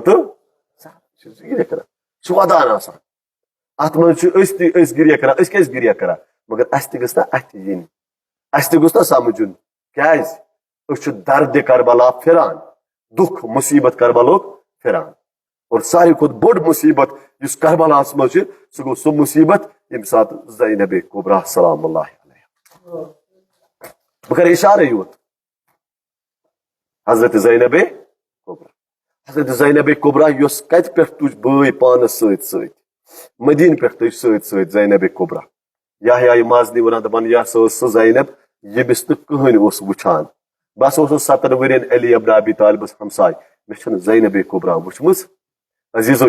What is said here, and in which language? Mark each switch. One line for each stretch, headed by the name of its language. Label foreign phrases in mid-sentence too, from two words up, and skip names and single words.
Kashmiri: گریہ کران ودان آسان ات مز گریہ کران کیازِ گریہ کران مگر اس تہ گژھِ نا اتھ ین اس تہ گوٚژھ نا سمجھن کیازِ أسۍ درد کربلا پھران دکھ مصیبت کربلوک پھران اور ساروی کھت بوڑ مصیبت اس کربلاس مز سہ گو سہ مصیبت یم سات زینب کبریٰ
Arabic: سلام اللہ علیہ
Kashmiri: بہ کر اشارہ یوت حضرت زینب کبریٰ حضرت زینب کبریٰ یس کت پہ تج بٲے پانس ست مدین پہ تج ست زینب کبریٰ یحیٰ مازنی ونان دپان یہ سہ زینب یمس نہ کہین اوس وچھان بس اوسس 7 ورین علی ابن ابی طالبس ہمسائے مے زینب کبریٰ وچھمژ عزیزو